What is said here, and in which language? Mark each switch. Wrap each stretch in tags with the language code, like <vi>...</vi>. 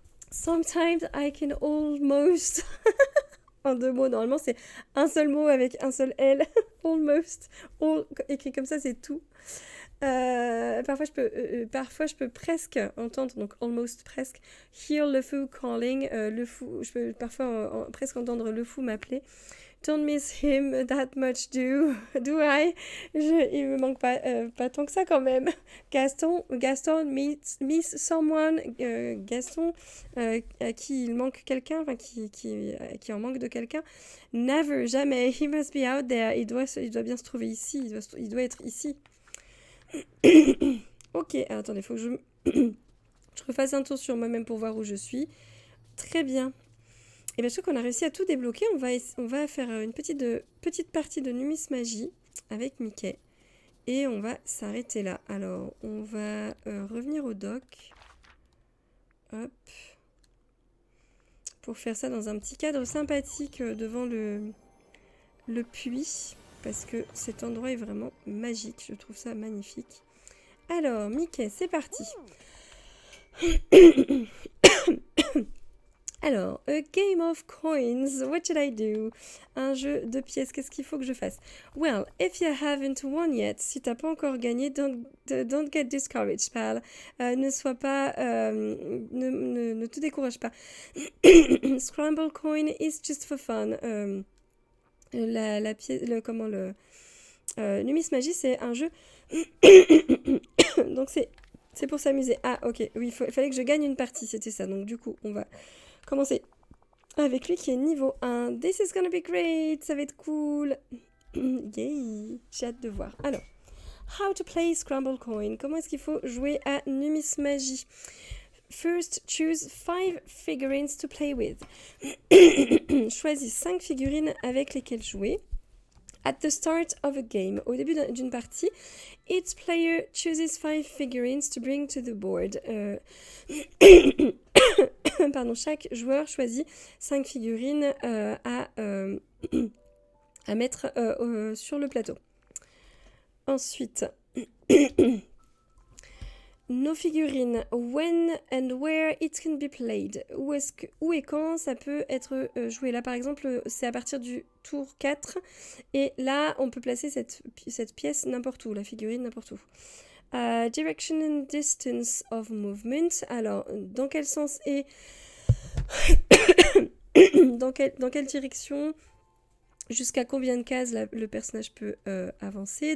<en>Sometimes I can almost...</en> <fr>en 2 mots, normalement, c'est un seul mot avec un seul L. Almost. Écrit comme ça, c'est tout. Parfois, je peux presque entendre, donc almost presque, hear le fou calling, le fou, je peux parfois presque entendre le fou m'appeler.</fr> <en>Don't miss him that much, do I?</en> <fr>Il me manque pas tant que ça quand même.</fr> <en>Gaston miss someone.</en> <fr>Gaston, à qui il manque quelqu'un, enfin qui en manque de quelqu'un. Never, jamais.</fr> <en>He must be out there.</en> <fr>Il doit bien se trouver ici. Il doit être ici. Ok, alors, attendez, faut que je refasse un tour sur moi-même pour voir où je suis. Très bien. Et bien, je crois qu'on a réussi à tout débloquer. On va faire une petite partie de Numismagie avec Mickey. Et on va s'arrêter là. Alors, on va revenir au dock. Hop. Pour faire ça dans un petit cadre sympathique devant le puits. Parce que cet endroit est vraiment magique. Je trouve ça magnifique. Alors, Mickey, c'est parti. Alors,</fr> <en>a game of coins, what should I do?</en> <fr>Un jeu de pièces, qu'est-ce qu'il faut que je fasse?</fr> <en>Well, if you haven't won yet,</en> <fr>si t'as pas encore gagné,</fr> <en>don't get discouraged, pal.</en> <fr>Ne sois pas, ne te décourage pas.</fr> <en>Scramble coin is just for fun.</en> <fr>La pièce, Numismagie, c'est un jeu. Donc c'est pour s'amuser. Ah, ok, oui, il fallait que je gagne une partie, c'était ça. Donc du coup, on va commencer avec lui qui est niveau 1.</fr> <en>This is gonna be great,</en> <fr>ça va être cool. Yay, j'ai hâte de voir. Alors,</fr> <en>How to play Scramble Coin.</en> <fr>Comment est-ce qu'il faut jouer à Numismagie?</fr> <en>First, choose 5 figurines to play with.</en> <fr>Choisis 5 figurines avec lesquelles jouer.</fr> <en>At the start of a game,</en> <fr>au début d'une partie,</fr> <en>each player chooses 5 figurines to bring to the board.</en> <fr>Pardon, chaque joueur choisit 5 figurines à mettre sur le plateau. Ensuite, nos figurines, when and where it can be played. Où et quand ça peut être joué. Là, par exemple, c'est à partir du tour 4. Et là, on peut placer cette pièce n'importe où, la figurine n'importe où.</fr> <en>Direction and distance of movement.</en> <fr>Alors, dans quel sens et dans quelle direction, jusqu'à combien de cases le personnage peut avancer.</fr>